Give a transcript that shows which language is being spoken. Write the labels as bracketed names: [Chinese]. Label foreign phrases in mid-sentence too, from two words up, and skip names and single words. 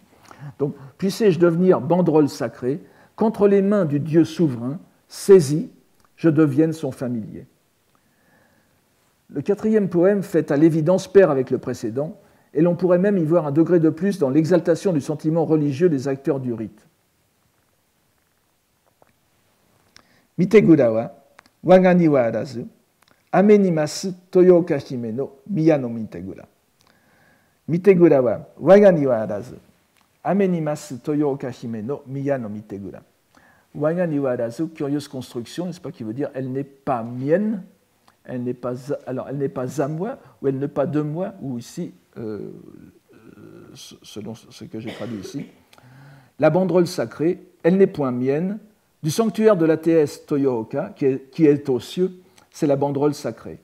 [French] Donc, puissais-je devenir banderole sacrée, qu'entre les mains du dieu souverain, saisi, je devienne son familier. Le quatrième poème fait à l'évidence pair avec le précédent, et l'on pourrait même y voir un degré de plus dans l'exaltation du sentiment religieux des acteurs du rite. [Japanese] 幣は我がにはあらず 天に坐す豊岡姫の宮の幣. 幣は我がにはあらず 天に坐す豊岡姫の宮の幣. 我がにはあらず, [French] curieuse construction, n'est-ce pas, qui veut dire elle n'est pas mienne, elle n'est pas à moi, ou elle n'est pas de moi, ou ici, selon ce que j'ai traduit ici, la banderole sacrée, elle n'est point mienne, du sanctuaire de la déesse Toyooka, qui est aux cieux, c'est la banderole sacrée.